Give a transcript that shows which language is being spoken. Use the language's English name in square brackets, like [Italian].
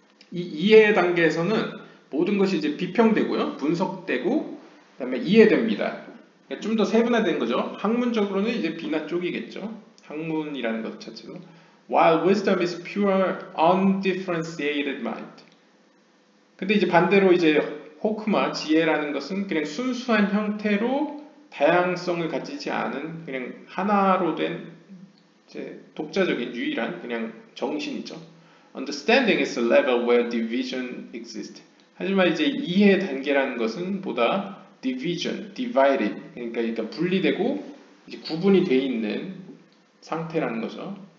[Korean] 이 이해 단계에서는 모든 것이 이제 비평되고요, 분석되고, 그다음에 이해됩니다. 그러니까 좀 더 세분화된 거죠. 학문적으로는 이제 비나 쪽이겠죠. 학문이라는 것 자체로. [English] While wisdom is pure, undifferentiated mind. [Korean] 근데 이제 반대로 이제 호크마, 지혜라는 것은 그냥 순수한 형태로 다양성을 가지지 않은 그냥 하나로 된 이제 독자적인 유일한 그냥 정신이죠. [English] Understanding is a level where division exists. [Korean] 하지만 이제 이해 단계라는 것은 보다 division, divided, 그러니까 분리되고 이제 구분이 돼 있는 상태라는 거죠.